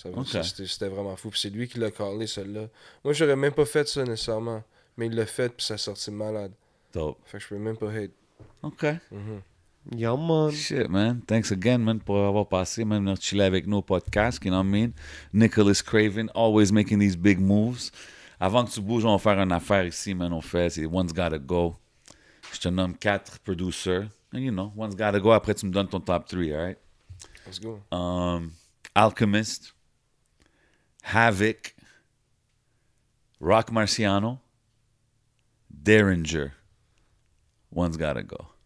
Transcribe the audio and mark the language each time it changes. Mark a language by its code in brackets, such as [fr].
[fr] Ok. C'était vraiment fou. Puis c'est lui qui l'a callé, celle-là. Moi, j'aurais même pas fait ça nécessairement. Mais il l'a fait, puis ça a sorti malade. [en] Dope. [fr] Fait que je peux même pas hate. OK. Mhm. [en] Yeah, man. Shit, man. Thanks again, man, [fr] pour avoir passé, man, venir chiller avec nos podcasts, [en] you know what I mean? Nicholas Craven, always making these big moves. [fr] Avant que tu bouges, on va faire une affaire ici, man. On fait, c'est One's Gotta Go. Je te nomme 4 producers. [en] And you know, One's Gotta Go. [fr] Après, tu me donnes ton top 3, [en] all right? Let's go. Alchemist, Havoc, Rock Marciano, Derringer. One's Gotta Go.